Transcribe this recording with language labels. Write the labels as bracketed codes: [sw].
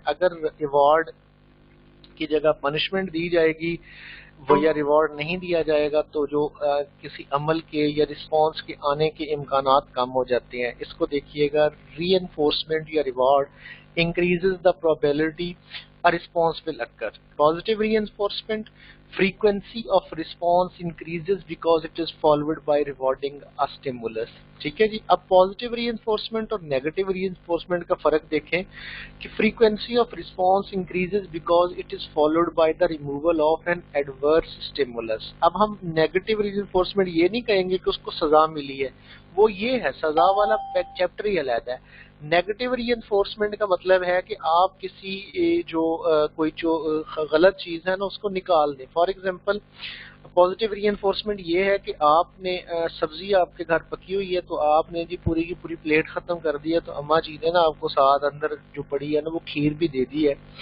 [ur] اگر ریوارڈ کی جگہ پنشمنٹ دی جائے گی وہ یا ریوارڈ نہیں دیا جائے گا تو جو کسی عمل کے یا رسپانس کے آنے کے امکانات کم ہو جاتے ہیں. اس کو دیکھیے گا، ری انفورسمنٹ یا reward [en] increases the probability a response will occur. Positive reinforcement, frequency of response increases because it is followed by rewarding a stimulus. [ur] ٹھیک ہے جی. اب پازیٹیو ری انفورسمنٹ اور نیگیٹو ری انفورسمنٹ کا فرق دیکھیں کہ [en] frequency of response increases because it is followed by the removal of an adverse stimulus. [ur] اب ہم نیگیٹو ری انفورسمنٹ یہ نہیں کہیں گے کہ اس کو سزا ملی ہے، وہ یہ ہے، سزا والا چیپٹر ہی علیحدہ ہے. نیگیٹو ری انفورسمنٹ کا مطلب ہے کہ آپ کسی کوئی جو غلط چیز ہے نا اس کو نکال دیں. For example positive re enforcement یہ ہے کہ آپ نے سبزی آپ کے گھر پکی ہوئی ہے تو آپ نے جی پوری کی پوری پلیٹ ختم کر دی ہے، تو اماں جی نے نا آپ کو ساتھ اندر جو پڑی ہے نا وہ کھیر بھی دے دی ہے.